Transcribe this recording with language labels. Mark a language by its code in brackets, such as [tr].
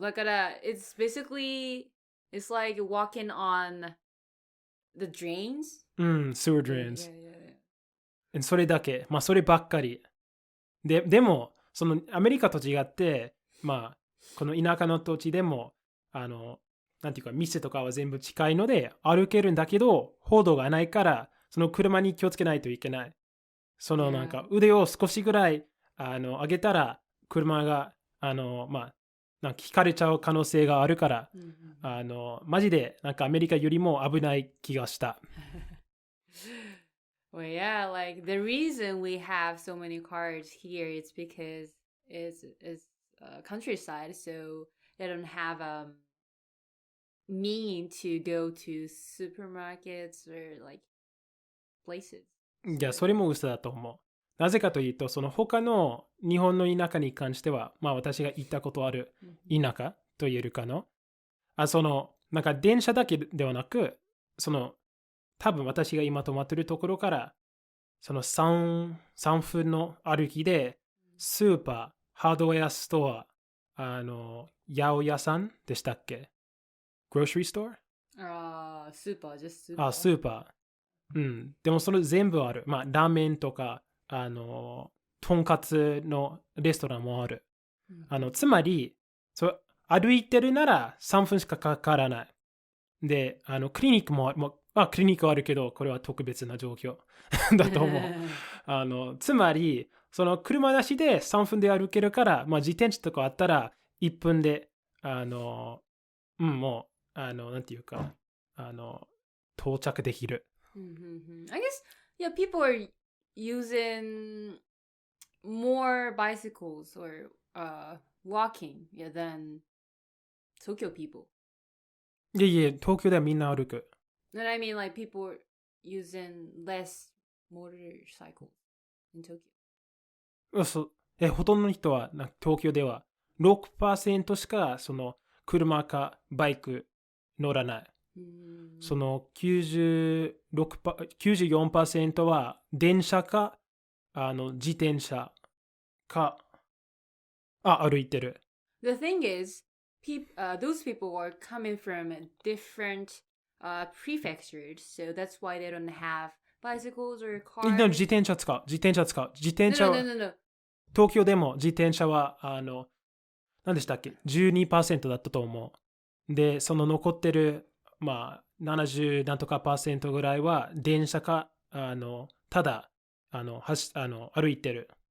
[en] だから、it's basically, it's like walking on the drains? Sewer drains. Yeah. [ja] それだけ。そればっかり。でも、そのアメリカと違って、この田舎の土地でも、なんていうか、店とかは全部近いので歩けるんだけど、歩道がないから、その車に気をつけないといけない。そのなんか腕を少しぐらい上げたら、車がなんか引かれちゃう可能性があるから、マジでなんかアメリカよりも危ない気がした。 [en] Well, yeah, like the reason we have so many cars here is because it's countryside, so they don't have mean to go to supermarkets or like places. [ja] いや、それも嘘だと思う。なぜかというと、その他の日本の田舎に関しては、私が行ったことある田舎と言えるかの。その、なんか電車だけではなく、その、多分私が今泊まってるところから、その3分の歩きで、スーパー、ハードウェアストア、八百屋さんでしたっけ？ [en] grocery store？ [ja] スーパー、just スーパー。スーパー。でもそれ全部ある。ラーメンとか、とんかつのレストランもある。つまり、歩いてるなら3分しかかからない。で、クリニックもクリニックはあるけど、これは特別な状況だと思う。つまり、その車なしで3分で歩けるから、自転車とかあったら1分で、もう、なんていうか、到着できる。 [en] I guess, yeah, people are using more bicycles or walking, than Tokyo people. [ja] いや、東京ではみんな歩く。 [en] And I mean, like, people are using less motorcycles in Tokyo. [ja] ほとんどの人は東京では 6% しかその車かバイク乗らない。その 94% は電車か自転車か歩いてる。 [en] The thing is, those people are coming from different prefectures, so that's why they don't have bicycles or cars. [ja] No, 自転車使う。自転車は [en] No. [ja] 東京でも自転車は何でしたっけ 12% だったと思う。で、その残ってる70何とか%ぐらいは電車かただ歩いてる。